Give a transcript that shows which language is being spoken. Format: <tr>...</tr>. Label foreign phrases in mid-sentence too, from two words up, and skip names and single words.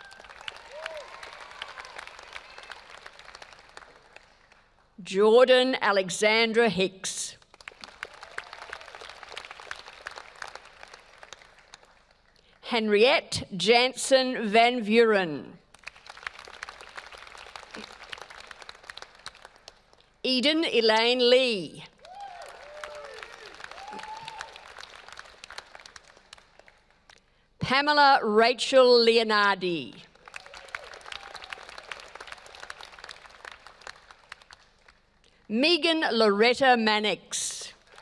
<en>Jordan Alexandra Hicks. Henriette Jansen Van Vuren. Eden Elaine Lee. Pamela Rachel Leonardi. Megan Loretta Mannix.</en>